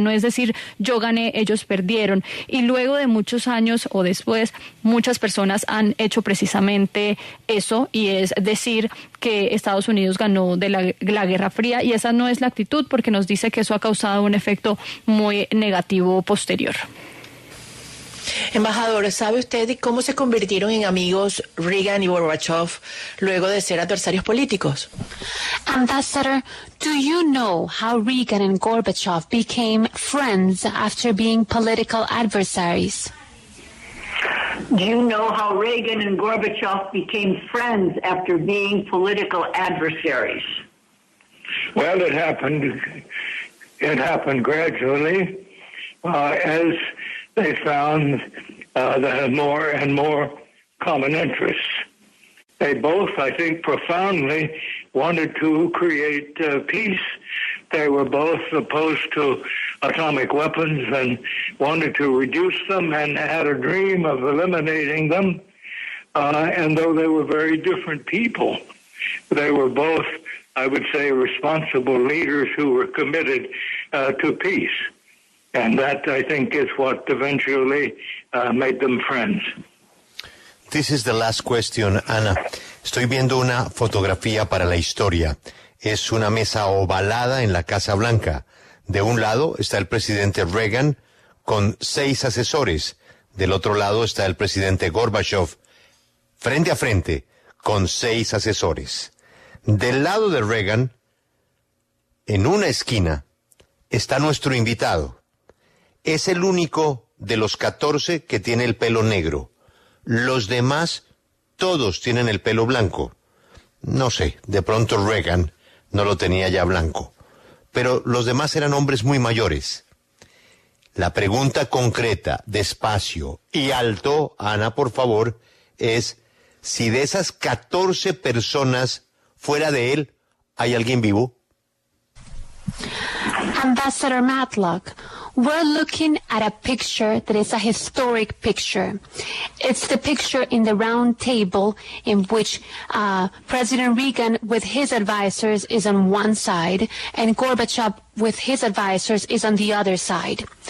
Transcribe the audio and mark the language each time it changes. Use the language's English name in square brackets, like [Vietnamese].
[Spanish] No es decir, yo gané, ellos perdieron. Y luego de muchos años o después, muchas personas han hecho precisamente eso, y es decir que Estados Unidos ganó de la Guerra Fría, y esa no es la actitud, porque nos dice que eso ha causado un efecto muy negativo posterior. Embajador, ¿sabe usted cómo se convirtieron en amigos Reagan y Gorbachov luego de ser adversarios políticos? [English] Ambassador, do you know how Reagan and Gorbachev became friends after being political adversaries? Do you know how Reagan and Gorbachev became friends after being political adversaries? Well, it happened gradually as they found the more and more common interests. They both, I think, profoundly wanted to create peace. They were both opposed to atomic weapons and wanted to reduce them and had a dream of eliminating them. And though they were very different people, they were both, I would say, responsible leaders who were committed to peace. And that, I think, is what eventually made them friends. This is the last question, Ana. [Spanish] Estoy viendo una fotografía para la historia. Es una mesa ovalada en la Casa Blanca. De un lado está el presidente Reagan con 6 asesores. Del otro lado está el presidente Gorbachov, frente a frente, con 6 asesores. Del lado de Reagan, en una esquina, está nuestro invitado. Es el único de los 14 que tiene el pelo negro. Los demás, todos tienen el pelo blanco. No sé, de pronto Reagan no lo tenía ya blanco. Pero los demás eran hombres muy mayores. La pregunta concreta, despacio y alto, Ana, por favor, es si de esas 14 personas, fuera de él, ¿hay alguien vivo? [English] Ambassador Matlock, we're looking at a picture that is a historic picture. It's the picture in the round table in which President Reagan with his advisors is on one side and Gorbachev with his advisors is on the other side.